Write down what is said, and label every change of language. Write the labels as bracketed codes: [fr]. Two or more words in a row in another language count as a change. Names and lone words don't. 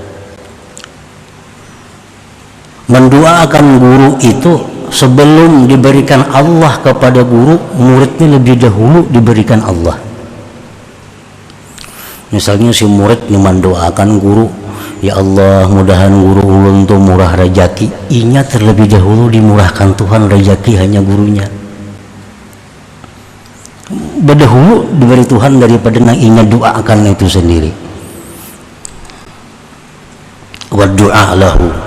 [id] Mendoakan guru itu sebelum diberikan Allah kepada guru, muridnya lebih dahulu diberikan Allah. Misalnya si murid yang mendoakan guru, [ar] ya Allah, [bjn] mudahan guru ulun tu murah rezeki. Inya terlebih dahulu dimurahkan Tuhan rezeki hanya gurunya. Berdahulu diberi Tuhan daripada yang inya doakan itu sendiri. [ar] Wa du'a lahu.